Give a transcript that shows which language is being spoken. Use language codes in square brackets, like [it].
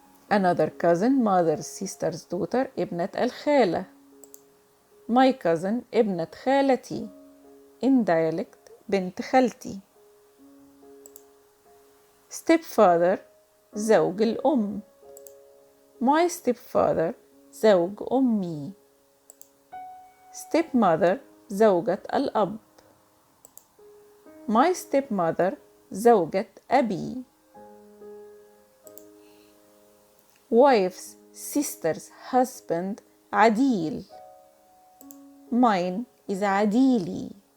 [en] another cousin mother's sister's daughter [ar] ابنة الخالة. [en] my cousin [ar] ابنة خالتي. [en] in dialect [ar] بنت خالتي. [en] stepfather [ar] زوج الأم. [en] my stepfather [ar] زوج أمي. [en] stepmother [ar] زوجة الأب. [en] my stepmother [ar] زوجة أبي. [en] wife's sister's husband [ar] عديل. [en] mine is [ar] عديلي.